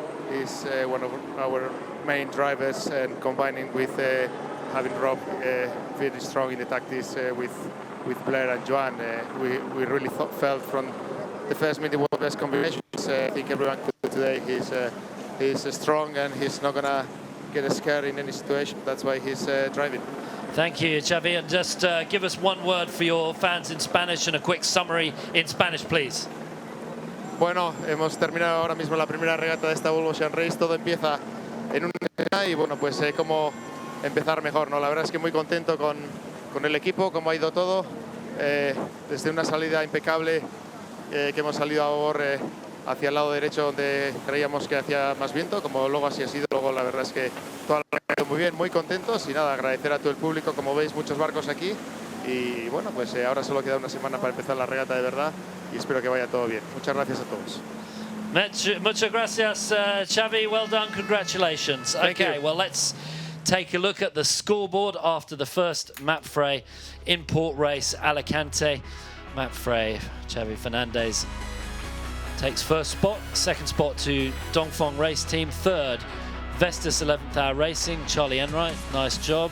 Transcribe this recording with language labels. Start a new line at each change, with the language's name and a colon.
English: is one of our main drivers, and combining with having Rob very strong in the tactics with Blair and Joan, we really felt from the first meeting what best combinations. I think everyone could today. He's strong and he's not gonna get scared in any situation. That's why he's driving. Thank you, Xavi. And just give us one word for your fans in Spanish and a quick summary in Spanish, please.
Spanish: Bueno, hemos terminado ahora mismo la primera regata de esta Volvo Ocean Race. Todo empieza en una y bueno, pues cómo empezar mejor, ¿no? La verdad es que muy contento con el equipo, cómo ha ido todo. Desde una salida impecable que hemos salido a favor hacia el lado derecho donde creíamos que hacía más viento, como luego así ha sido. Luego la verdad es que toda la ha ido muy bien, muy contentos y nada, agradecer a todo el público. Como veis, muchos barcos aquí y bueno, pues ahora solo queda una semana para empezar la regata de verdad y espero que vaya todo bien. Muchas gracias a todos. Muchas gracias, Xavi.
English: Well done, congratulations. Okay, well, let's take a look at the scoreboard after the first MAPFRE In-Port Race Alicante. MAPFRE, Xavi Fernandez takes first spot, second spot to Dongfeng Race Team, third Vestas 11th Hour Racing, Charlie Enright, nice job.